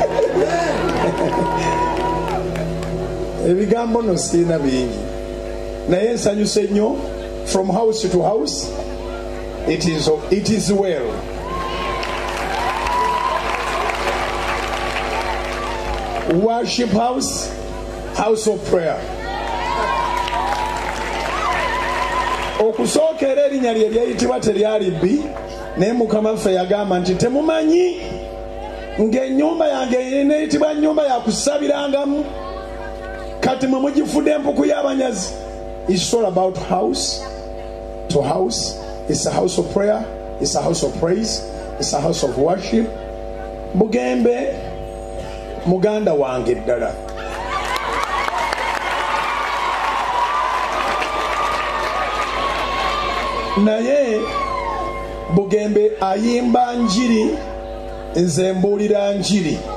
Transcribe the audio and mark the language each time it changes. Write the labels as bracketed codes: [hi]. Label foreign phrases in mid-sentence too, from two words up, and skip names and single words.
[lg] ebigambo no sina bingi naye nsanyuse nnyo [en] from house to house it is well worship house of prayer [lg] okusookera erinnya lye lyayitibwa teryali bbi naye Mukama ffe yagamba nti temumanyi ng'ennyumba yange eneeyitibwa nnyumba yakusabirangamu kati mwe mugifudde empuku y'abanyazi. [en] It's all about house to house. It's a house of prayer, it's a house of praise, it's a house of worship. [lg] Bugembe muganda wange ddala naye Bugembe ayimba njiri nze mbuulira njiri.